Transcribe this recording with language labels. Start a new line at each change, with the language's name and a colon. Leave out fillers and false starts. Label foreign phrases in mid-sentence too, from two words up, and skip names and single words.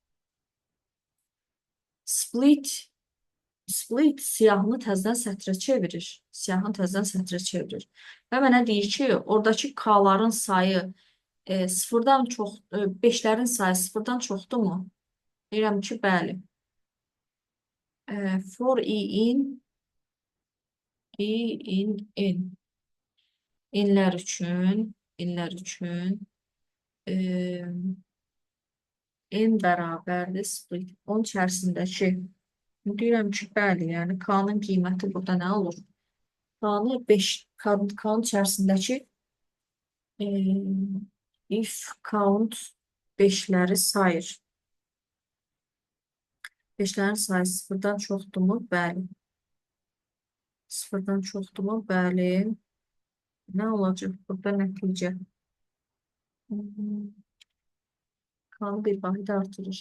Azerbaijani: Split siyahını təzədən sətrə çevirir. Siyahını təzədən sətrə çevirir. Və mənə deyir ki, oradakı K-ların sayı sıfırdan çox, 5-lərin sayı sıfırdan çoxdurmu? Deyirəm ki, bəli.
English: For in
Azerbaijani: inlər üçün n bərabərdir split. Onun içərisindəki deyirəm ki, bəli, yəni K-nın qiyməti burada nə olur? K-nı 5, K-nın içərisindəki
English: if count
Azerbaijani: 5-ləri sayır. 5-lərin sayı sıfırdan çoxdurmu? Bəli. Sıfırdan çoxdurmu? Bəli. Nə olacaq burada nəticə? K-nı bir vahid artırır.